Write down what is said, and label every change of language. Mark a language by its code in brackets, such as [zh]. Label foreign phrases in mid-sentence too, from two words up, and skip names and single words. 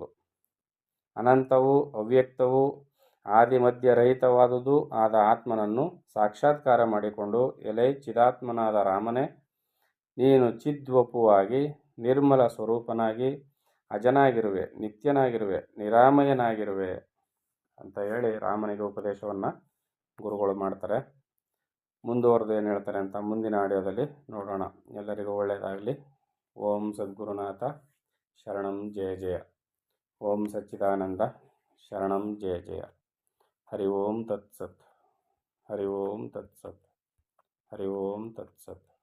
[kn] ಅನಂತವೂ ಅವ್ಯಕ್ತವೂ ಆದಿ ಮಧ್ಯ ರಹಿತವಾದುದು ಆದ ಆತ್ಮನನ್ನು ಸಾಕ್ಷಾತ್ಕಾರ ಮಾಡಿಕೊಂಡು, ಎಲೆ ಚಿದಾತ್ಮನಾದ ರಾಮನೇ, ನೀನು ಚಿದ್ವಪುವಾಗಿ ನಿರ್ಮಲ ಸ್ವರೂಪನಾಗಿ ಅಜನಾಗಿರುವೆ, ನಿತ್ಯನಾಗಿರುವೆ, ನಿರಾಮಯನಾಗಿರುವೆ ಅಂತ ಹೇಳಿ ರಾಮನಿಗೆ ಉಪದೇಶವನ್ನು ಗುರುಗಳು ಮಾಡ್ತಾರೆ. ಮುಂದುವರೆದು ಏನು ಹೇಳ್ತಾರೆ ಅಂತ ಮುಂದಿನ ಆಡಿಯೋದಲ್ಲಿ ನೋಡೋಣ. ಎಲ್ಲರಿಗೂ ಒಳ್ಳೆಯದಾಗಲಿ. [sa] ಓಂ ಸದ್ಗುರುನಾಥ ಶರಣಂ ಜಯ ಜಯ. ಓಂ ಸಚ್ಚಿದಾನಂದ ಶರಣಂ ಜಯ ಜಯ. ಹರಿ ಓಂ ತತ್ಸತ್. ಹರಿ ಓಂ ತತ್ಸತ್. ಹರಿ ಓಂ ತತ್ಸತ್.